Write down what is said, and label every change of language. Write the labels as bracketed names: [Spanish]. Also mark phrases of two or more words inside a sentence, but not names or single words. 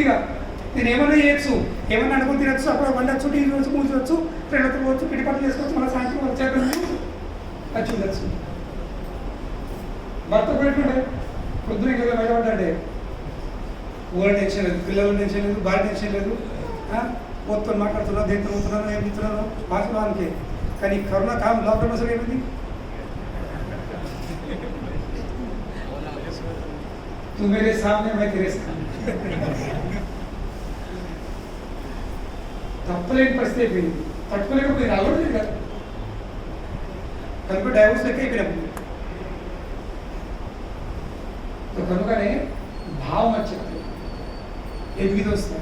[Telugu] ఇక నేను ఏమన్నా చేయొచ్చు, ఏమన్నా అనుకుని తినచ్చు, అప్పుడు వండొచ్చు, టీవీ వచ్చి కూర్చోవచ్చు, ఫ్రెండ్లతో పోవచ్చు, పిడి పనులు చేసుకోవచ్చు, మళ్ళీ సాయంత్రం వచ్చాక వచ్చి ఉండొచ్చు. భర్త పెట్టుకుంటే పొద్దున ఇంకా బయటపడ్డాడే, ఊళ్ళో టెన్షన్ లేదు, పిల్లల టెన్షన్ లేదు, భార్య టెన్షన్ లేదు. మొత్తం మాట్లాడుతున్నాను, దేంతో పోతున్నాను, ఏం తింటున్నాను వాస్తవానికి. కానీ కరోనా కాలం లాక్డౌన్ అసలు ఏమైంది? [Hindi] तू मेरे सामने मैं तेरे सामने. [Telugu] తప్పలేని పరిస్థితి అయిపోయింది. తట్టుకోలేకపోయింది, అలవాటు కదా. కనుక డైవర్స్ లెక్క అయిపోయినప్పుడు కనుకనే భావం వచ్చేది, ఎదుగుదల వస్తుంది.